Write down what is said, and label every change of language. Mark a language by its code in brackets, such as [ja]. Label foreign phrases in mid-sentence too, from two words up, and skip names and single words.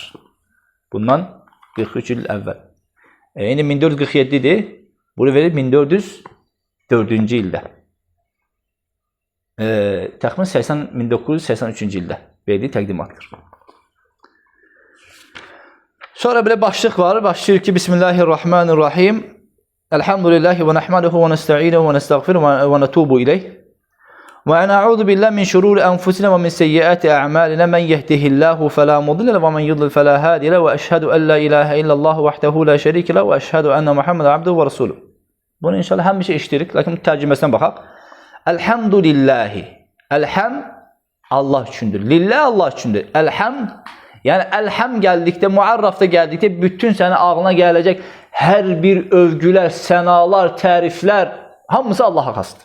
[az] Bundan 43 il əvvəl. Yəni 1447-dir. Bunu verir 1404-cü ildə. Təxmin 1983-cü ildə verdiyi təqdimatdır. Sonra belə başlıq var. Başlayır ki, [ar] Bismillahirrahmanirrahim. الحمد لله ونحمده ونستعينه ونستغفره ونتوب إليه. ونعوذ بالله من شرور أنفسنا ومن سيئات أعمالنا. من يهده الله فلا مضل ومن يضلل فلا هادي وأشهد أن لا إله إلا الله وحده لا شريك له وأشهد أن محمدا عبده ورسوله. [az] Bunu inşallah həmişə işləyirik, lakin tərcüməsinə baxaq. Elhamdülillahi. Elham Allah üçündür. Lillah Allah üçündür. Elham, yəni elham gəldikdə, muarrafda gəldikdə bütün sənə ağlına gələcək hər bir övgülər, sənalar, təriflər hamısı Allaha xasdır.